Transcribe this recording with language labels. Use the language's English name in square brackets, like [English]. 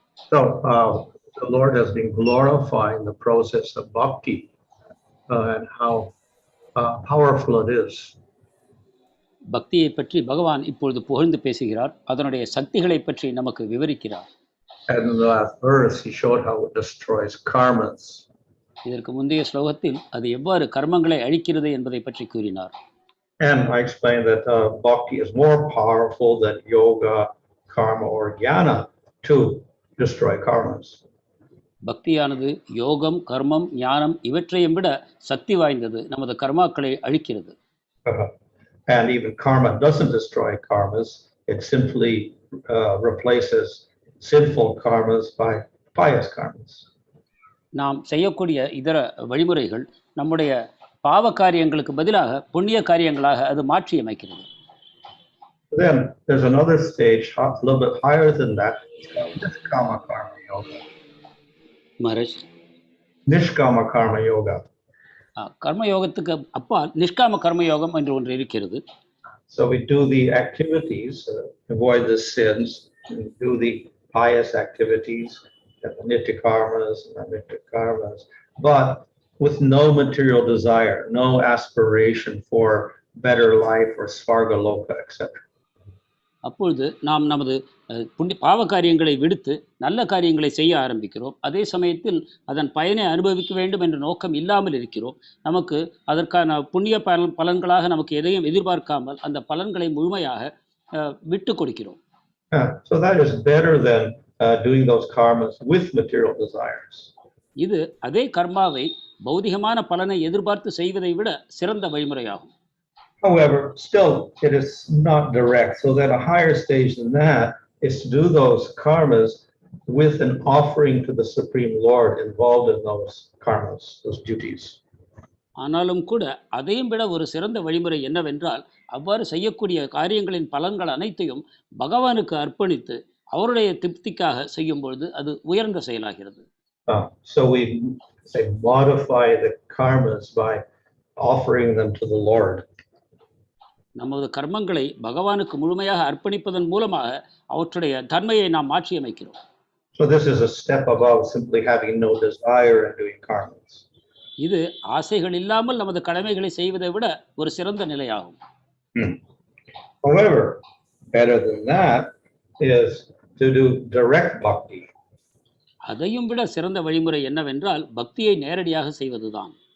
[English] So the Lord has been glorifying the process of bhakti and how powerful it is. [Tamil] பக்தியை பற்றி பகவான் இப்பொழுது புகழ்ந்து பேசுகிறார். அதனுடைய சக்திகளை பற்றி நமக்கு விவரிக்கிறார். [English] And in the last verse he showed how it destroys karmas. [Tamil] இதற்கு முந்தைய ஸ்லோகத்தில் அது எவ்வாறு கர்மங்களை அழிக்கிறது என்பதை பற்றி கூறினார். [English] And I explained that bhakti is more powerful than yoga, karma or jnana to destroy karmas. [Tamil] பக்தியானது யோகம், கர்மம், ஞானம் இவற்றையும் விட சக்தி வாய்ந்தது, நமது கர்மாக்களை அழிக்கிறது. [English] And even karma doesn't destroy karmas, it simply replaces sinful karmas by pious karmas. [Tamil] நாம் செய்யக்கூடிய இதர வழிமுறைகள் நம்முடைய பாவ காரியங்களுக்கு பதிலாக புண்ணிய காரியங்களாக அது மாற்றி அமைக்கிறது. [English] Then there's another stage a little bit higher than that, nishkama karma yoga. [Tamil] Maharaj, [English] Nishkama karma yoga. [Tamil] கர்மயோகத்துக்கு அப்பால் நிஷ்காம கர்மயோகம் என்று ஒன்று இருக்கிறது. [English] So we do the activities, avoid the sins, do the pious activities, the nitya karmas, nitya karmas, but with no material desire, no aspiration for better life or svarga loka, etc. [Tamil] அப்பொழுது நாம் நமது பாவ காரியங்களை விடுத்து நல்ல காரியங்களை செய்ய ஆரம்பிக்கிறோம். அதே சமயத்தில் அதன் பயனை அனுபவிக்க வேண்டும் என்ற நோக்கம் இல்லாமல் இருக்கிறோம். நமக்கு அதற்கான புண்ணிய பலன்களாக நமக்கு எதையும் எதிர்பார்க்காமல் அந்த பலன்களை முழுமையாக விட்டு கொடுக்கிறோம். [English] So that is better than doing those karmas with material desires. [Tamil] இது அதே கர்மாவை பௌதிகமான பலனை எதிர்பார்த்து செய்வதை விட சிறந்த வழிமுறையாகும். [English] However, still it is not direct, so that a higher stage than that is to do those karmas with an offering to the Supreme Lord involved in those karmas, those duties. [Tamil] ஆனாலும் கூட அதையும் விட ஒரு சிறந்த வழிமுறை என்னவென்றால், அவ்வாறு செய்யக்கூடிய காரியங்களின் பலன்கள் அனைத்தையும் பகவானுக்கு அர்ப்பணித்து அவருடைய திருப்திக்காக செய்யும் பொழுது அது உயர்ந்த செயலாகிறது. [English] So we say modify the karmas by offering them to the Lord. [Tamil] நமது கர்மங்களை பகவானுக்கு முழுமையாக அர்ப்பணிப்பதன் மூலமாக அவற்றுடைய தன்மையை நாம் மாற்றி அமைக்கிறோம். [English] So this is a step above simply having no desire and doing karmas. [Tamil] இது ஆசைகள் இல்லாமல் நமது கடமைகளை செய்வதை விட ஒரு சிறந்த நிலையாகும். [English] However, better than that is to do direct bhakti. [Tamil] அதையும் விட சிறந்த வழிமுறை என்னவென்றால் பக்தியை நேரடியாக செய்வதுதான்.